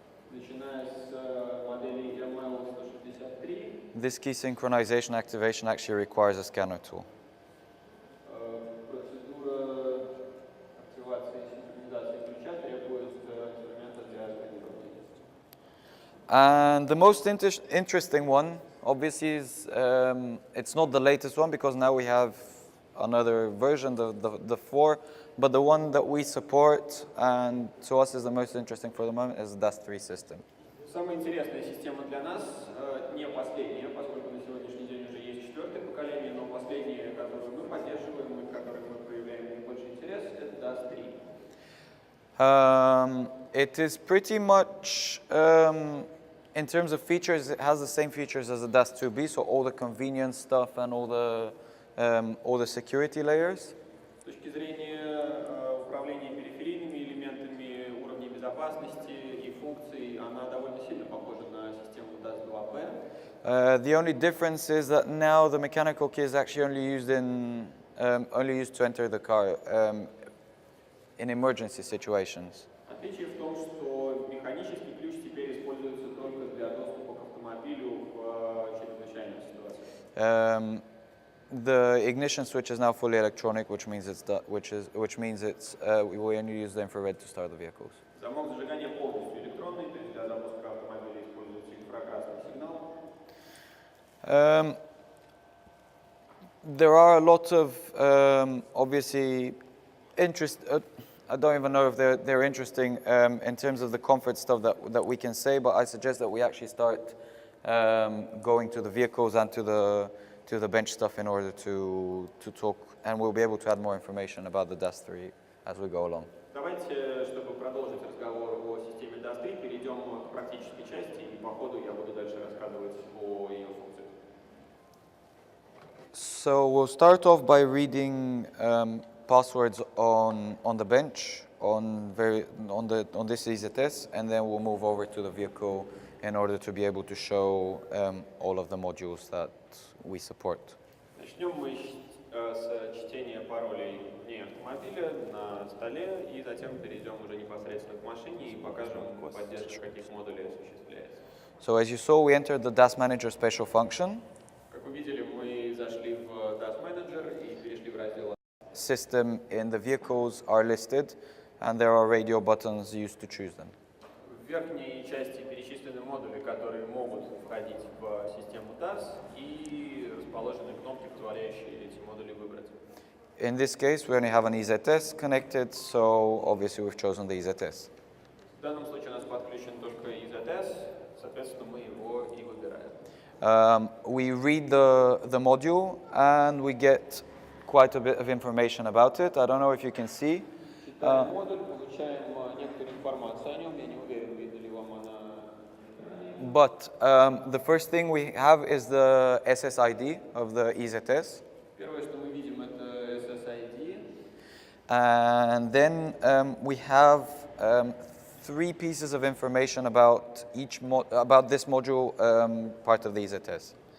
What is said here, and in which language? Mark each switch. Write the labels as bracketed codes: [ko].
[ru] Начиная с модели ML163, [en] this key synchronization activation actually requires a scanner tool. [ru] процедура активации и синхронизации ключа требует инструмента для сканирования. [en] And the most interesting one, obviously, is it's not the latest one because now we have another version, the 4, but the one that we support and to us is the most interesting for the moment is the DAS 3 system. [ru] Самая интересная система для нас, не последняя, поскольку на сегодняшний день уже есть 4-е поколение, но последняя, которую мы поддерживаем и к которой мы проявляем наибольший интерес, это DAS 3. [en] It is pretty much, in terms of features, it has the same features as the DAS 2B, so all the convenience stuff and all the security layers. [ru] С точки зрения управления периферийными элементами, уровней безопасности и функций, она довольно сильно похожа на систему DAS-2B. [en] The only difference is that now the mechanical key is actually only used to enter the car in emergency situations. [ru] Отличие в том, что механический ключ теперь используется только для доступа к автомобилю в чрезвычайных ситуациях. [en] The ignition switch is now fully electronic, which means we only use the infrared to start the vehicles. [ru] Замок зажигания полностью электронный, то есть для запуска автомобиля используется инфракрасный сигнал. [en] There are a lot of obviously interest. I don't even know if they're interesting in terms of the comfort stuff that we can say, but I suggest that we actually start going to the vehicles and to the bench stuff in order to talk, and we'll be able to add more information about the DAS 3 as we go along. [ru] Давайте, чтобы продолжить разговор о системе DAS 3, перейдем к практической части, и по ходу я буду дальше рассказывать о ее функциях. [en] So we'll start off by reading passwords on the bench on this EZS, and then we'll move over to the vehicle in order to be able to show all of the modules that we support. [ru] Начнем мы с чтения паролей вне автомобиля на столе, и затем перейдем уже непосредственно к машине и покажем поддержку, каких модулей осуществляется. [en] So as you saw, we entered the DAS Manager special function. [ru] Как вы видели, мы зашли в Task Manager и перешли в раздел [en] System in the vehicles are listed, and there are radio buttons used to choose them. [ru] В верхней части перечислены модули, которые могут входить в систему TAS, и расположены кнопки, позволяющие эти модули выбрать. [en] In this case, we only have an EZS connected, so obviously we've chosen the EZS. [ru] В данном случае у нас подключен только EZS, соответственно, мы его и выбираем. [en] We read the module, and we get quite a bit of information about it. I don't know if you can see. [ru] Читаем модуль, получаем некоторую информацию о нем, я не уверен, видно ли вам она. [en] But the first thing we have is the SSID of the EZS. [ru] Первое, что мы видим, это SSID. [en] And then we have 3 pieces of information about about this module part of the EZS.